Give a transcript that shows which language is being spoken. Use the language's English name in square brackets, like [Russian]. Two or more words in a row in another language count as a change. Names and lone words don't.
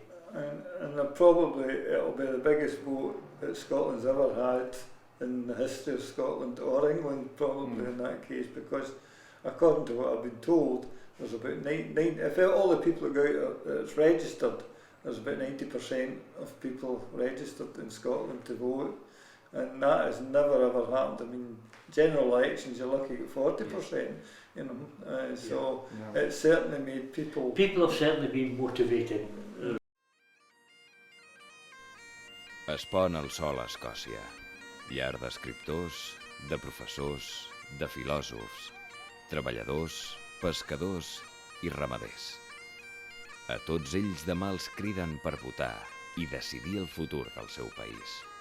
[English] And probably it'll be the biggest vote that Scotland's ever had in the history of Scotland or England, probably in that case, because according to what I've been told, there's about if all the people that go out that's registered, there's about 90% of people registered in Scotland to vote, and that has never ever happened. I mean, general elections you're looking at 40%, you know, so it's certainly made people... People have certainly been motivated. [Catalan] Es pon el sol a Escòcia, llar d'escriptors, de professors, de filòsofs, treballadors, pescadors i ramaders. A tots ells demà els criden per votar i decidir el futur del seu país.